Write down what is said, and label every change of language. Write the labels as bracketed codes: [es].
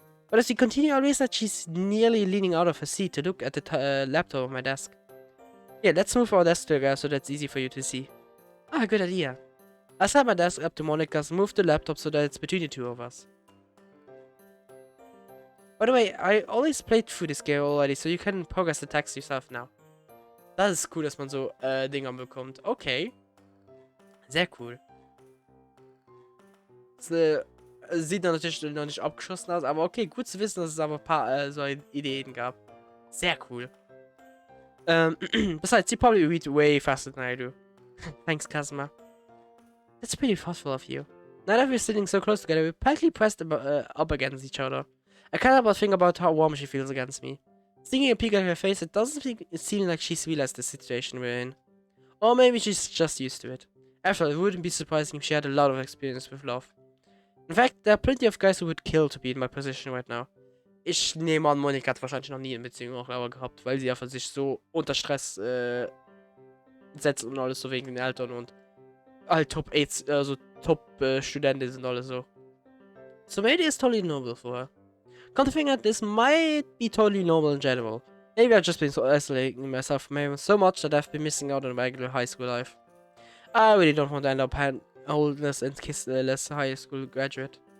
[en] But as we continue, I realize that she's nearly leaning out of her seat to look at the laptop on my desk. Yeah, let's move our desk together so that's easy for you to see. Ah, good idea. I set my desk up to Monika's, move the laptop so that it's between the two of us. By the way, I always played through this game already, so you can progress the text yourself now. [de] Das ist cool, dass man so Dinger bekommt. Okay. Sehr cool. Das, sieht natürlich noch nicht abgeschossen aus, aber okay, gut zu wissen, dass es aber ein paar so Ideen gab. Sehr cool. [en] Besides, you probably read way faster than I do. Thanks, Kazuma. That's pretty thoughtful of you. Now that we're sitting so close together, we're practically pressed up against each other. I can't help but think about how warm she feels against me. Seeing a peek at her face, it doesn't seem like she's realized the situation we're in. Or maybe she's just used to it. After all, it wouldn't be surprising if she had a lot of experience with love. In fact, there are plenty of guys who would kill to be in my position right now. [de] Ich nehme an, Monika hat wahrscheinlich noch nie eine Beziehung auch aber gehabt, weil sie einfach sich so unter Stress setzt und alles so wegen den Eltern und halt Top-8, also Top-Studenten sind alle so. [en] So maybe it's totally normal for her. Come to think that this might be totally normal in general. Maybe I've just been so isolating myself from everyone so much that I've been missing out on regular high school life. I really don't want to end up homeless and kissless high school graduate.